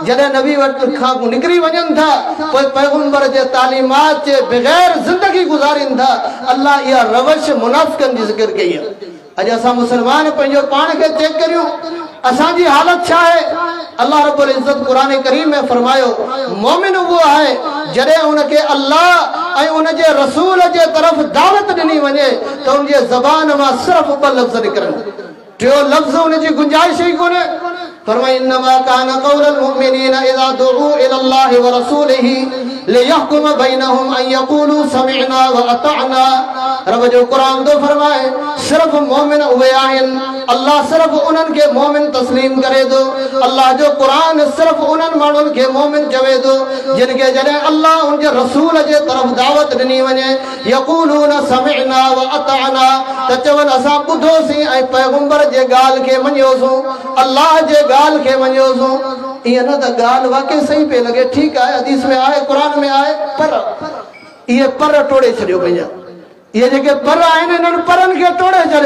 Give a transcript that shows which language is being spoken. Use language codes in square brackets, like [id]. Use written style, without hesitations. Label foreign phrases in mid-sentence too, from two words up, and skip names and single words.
[sd] जॾहिं नबी वटि खां निकिरी वञनि था पोइ पैगंबर जे तालीमात जे बग़ैर ज़िंदगी गुज़ारीनि था। अल्लाह इहा रवश मुनाफ़िक़नि जी ज़िक्र कई आहे। अॼु असां मुसलमान पंहिंजो पाण खे चेक करियूं, असांजी हालत छा आहे? अल्लाह रब्बुल इज्जत कुरान करीम में फरमायो [hi] मोमिन वो है [sd] जॾहिं उनखे अल्लाह ऐं उनजे रसूल जे तरफ़ दावत ॾिनी वञे त उनजे ज़बान मां सिर्फ़ ॿ लफ़्ज़ निकिरनि, टियों लफ़्ज़ उनजी गुंजाइश ई कोन्हे। [ar] फरमाई إنما كان قول المؤمنين إذا دعوا إلى الله ورسوله ليحكم بينهم أن يقولوا سمعنا وأطعنا. [sd] रब जो कुरान तो फरमाए सिर्फ मोमिन उहे आहिनि, अल्लाह सिर्फ उन्हनि खे मोमिन तस्लीम करे थो। अल्लाह जो कुरान सिर्फ उन्हनि माण्हुनि खे मोमिन चवे थो जिन खे जॾहिं अल्लाह उनजे रसूल जे तरफ़ दावत ॾिनी वञे [ar] يقولون سمعنا وأطعنا, [sd] त चवनि असां ॿुधोसीं ऐं पैगंबर जे ॻाल्हि खे मञियोसीं, अल्लाह जे ॻाल्हि खे मञियोसीं। ईअं न त ॻाल्हि वाकई सही पई लॻे, ठीकु आहे, हदीस में आहे, कुरान में आहे, पर इहे पर टोड़े छॾियो पंहिंजा। ये जेके पर आहिनि इन्हनि परनि खे टोड़े छॾियो।